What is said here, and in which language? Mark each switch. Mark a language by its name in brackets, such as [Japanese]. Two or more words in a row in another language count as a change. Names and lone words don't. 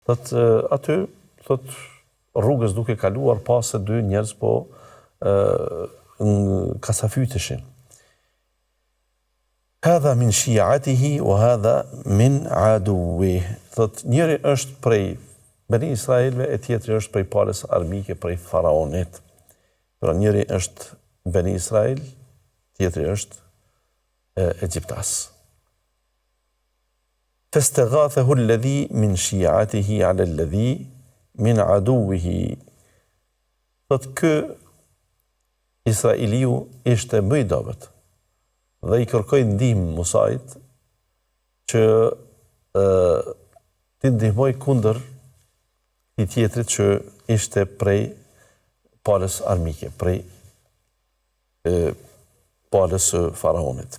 [Albanian] Aty, rrugës duke kaluar pas se dy njerëz po kasafyteshin. [Arabic] هذا من شيعته وهذا من عدوه. [Albanian] Njëri është prej Beni Israelve e tjetri është prej palës armike, prej faraonit. Pra njëri është Beni Israel, tjetri është Egjiptas. [Arabic] فاستغاثه الذي من شيعته على الذي من عدوه. [Albanian] Ky Israeliu ishte më i dobët dhe i kërkoi ndihmë Musait që t'i ndihmoj kundër i tjetrit që ishte prej palës armike, prej palës faraonit.